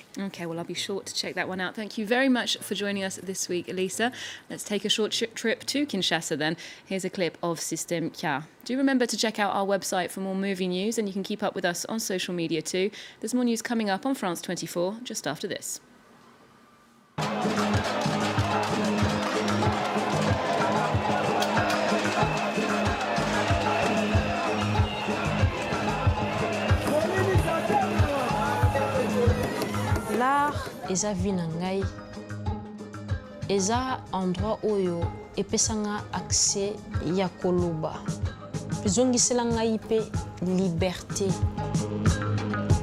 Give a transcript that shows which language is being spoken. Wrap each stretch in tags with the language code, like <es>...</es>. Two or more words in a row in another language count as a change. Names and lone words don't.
<en>Okay, well, I'll be sure to check that one out. Thank you very much for joining us this week, Lisa. Let's take a short trip to Kinshasa then. Here's a clip of Système K. Do remember to check out our website for more movie news, and you can keep up with us on social media too. There's more news coming up on France 24 just after this.</en> <ln>L'art eza vie na ngai eza endroit oyo epesanga accès ya koloba ezongisela ngai pe liberté.</ln>